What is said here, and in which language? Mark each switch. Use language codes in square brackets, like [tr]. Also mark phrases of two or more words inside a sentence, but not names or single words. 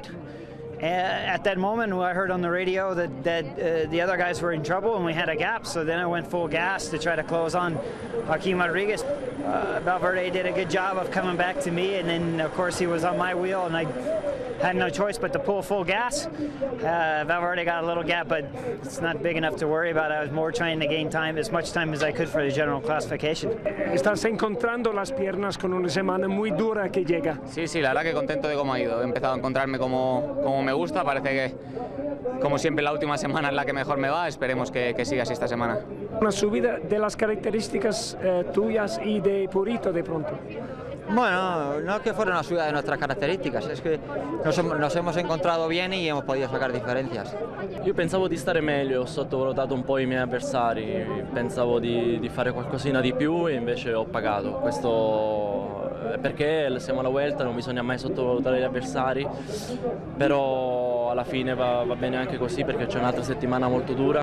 [en] At that moment, I heard on the radio that the other guys were in trouble and we had a gap, so then I went full gas to try to close on Joaquin Rodriguez. Valverde did a good job of coming back to me, and then of course he was on my wheel and I had no choice but to pull full gas. Valverde got a little gap, but it's not big enough to worry about. I was more trying to gain time, as much time as I could for the general classification. [es] Estás encontrando las piernas con una semana muy dura que llega. Sí, la verdad que contento de cómo ha ido. He empezado a encontrarme como me gusta. Parece que, como siempre, la última semana es la que mejor me va. Esperemos que siga así esta semana. Una subida de las características tuyas y de Purito de pronto. Bueno, no es que fuera una subida de nuestras características, es che nos hemos [it] incontrato bene e abbiamo [es] podido sacare differenze. [it] Io pensavo di stare meglio, ho sottovalutato un po' i miei avversari, pensavo di fare qualcosina di più e invece ho pagato. Questo perché siamo alla Vuelta, non bisogna mai sottovalutare gli avversari, però alla fine va bene anche così perché c'è un'altra settimana molto dura.